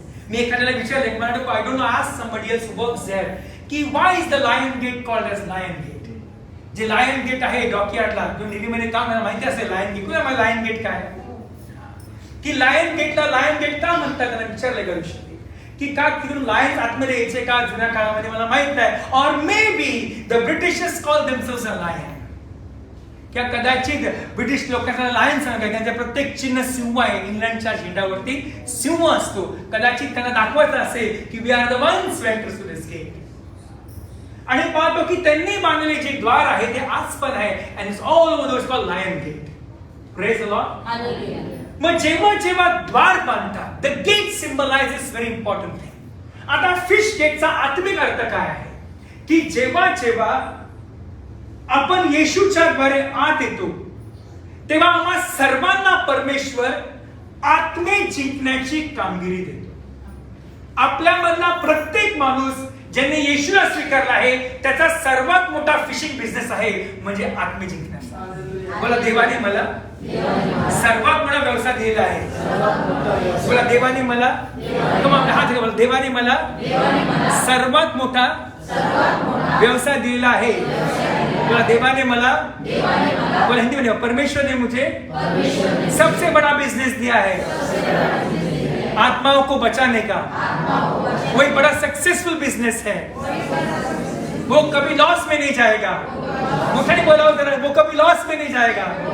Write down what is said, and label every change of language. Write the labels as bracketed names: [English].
[Marathi] मी एखाद्याला विचारले, मला [English] I don't know, ask somebody else who works there की why is the lion gate called as lion gate. [Marathi] जे lion gate आहे डॉकयार्डला, जो नेव्हीमध्ये काम आहे, माहिती असेल लायन गेट. मला लायन गेट काय की लायन गेटला लायन गेट का म्हणतात त्यांना विचारले करू शकते की का तिकडून लायन्स आतमध्ये यायचे का जुन्या काळामध्ये मला माहित नाही. [English] Or maybe the Britishers call themselves a lion. [Marathi] किंवा कदाचित ब्रिटिश लोकांना लायन सांगा, त्यांच्या प्रत्येक चिन्ह सिंह आहे. इंग्लंडच्या झेंड्यावरती सिंह असतो. कदाचित त्यांना दाखवायचं असेल की [English] We are the ones who enter through this gate. [Marathi] आणि पाहतो की त्यांनी बांधलेले जे द्वार आहे ते आज पण आहे, [English] And it's all over the called lion gate. Praise the lord. [Marathi] Hallelujah. मग जेव्हा जेव्हा द्वार बांधतात, [English] The gate symbolises very important thing. [Marathi] आता फिश गेटचा आत्मिक अर्थ काय आहे की जेव्हा जेव्हा आपण येशूच्या द्वारे आत येतो तेव्हा आम्हा सर्वांना परमेश्वर आत्मे जिंकण्याची कामगिरी देतो. आपल्यामधला प्रत्येक माणूस ज्याने येशूला स्वीकारला आहे त्याचा सर्वात मोठा फिशिंग बिझनेस आहे, म्हणजे आत्मे जिंकण्याचा. बोला देवाने मला सर्वात मोठा व्यवसाय दिलेला आहे. बोला देवाने मला, हात बोला, देवाने मला सर्वात मोठा व्यवसाय दिलेला आहे. बोला देवाने मला, बोला हिंदी में, [Hindi] परमेश्वर ने मुझे सबसे बड़ा बिजनेस दिया है. आत्माओं को बचाने का वो एक बड़ा सक्सेसफुल बिजनेस है। वो कभी लॉस में नहीं जाएगा। मुझे नहीं बोला जरा, वो कभी लॉस में नहीं जाएगा।